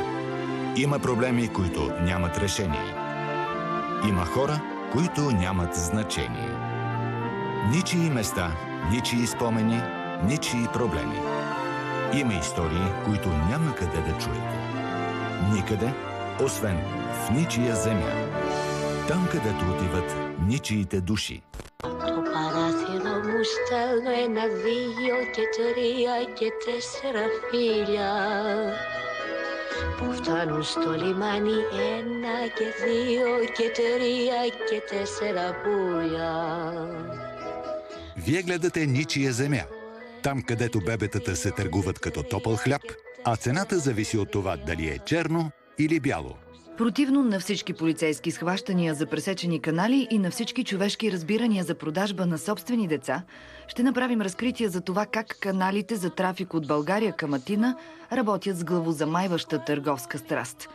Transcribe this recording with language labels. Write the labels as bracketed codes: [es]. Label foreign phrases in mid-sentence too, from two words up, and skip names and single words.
[bg] Има проблеми, които нямат решение. Има хора, които нямат значение. Ничии места, ничии спомени, ничии проблеми. Има истории, които няма къде да чуете. Никъде, освен в ничия земя. Там, където отиват ничиите души. [el] Μου στέλνω 1, 2 και 3 και 4 φίλια που φτάνουν στο λιμάνι 1 και 2 και 3 και 4 πουλιά. [bg] Вие гледате Ничия земя. Там, където бебетата се търгуват като топъл хляб, а цената зависи от това дали е черно или бяло. Противно на всички полицейски схващания за пресечени канали и на всички човешки разбирания за продажба на собствени деца, ще направим разкритие за това как каналите за трафик от България към Атина работят с главозамайваща търговска страст.